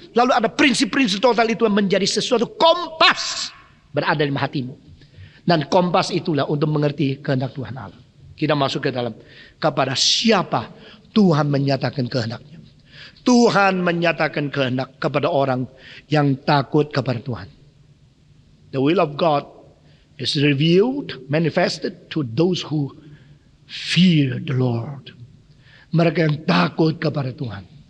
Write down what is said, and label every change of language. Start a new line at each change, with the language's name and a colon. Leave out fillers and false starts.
Indonesian: Lalu ada prinsip-prinsip total itu menjadi sesuatu kompas berada di hatimu. Dan kompas itulah untuk mengerti kehendak Tuhan Allah. Kita masuk ke dalam. Kepada siapa Tuhan menyatakan kehendaknya. Tuhan menyatakan kehendak kepada orang yang takut kepada Tuhan.
English: The will of God is revealed, manifested to those who fear the Lord.
Indonesian: Mereka yang takut kepada Tuhan.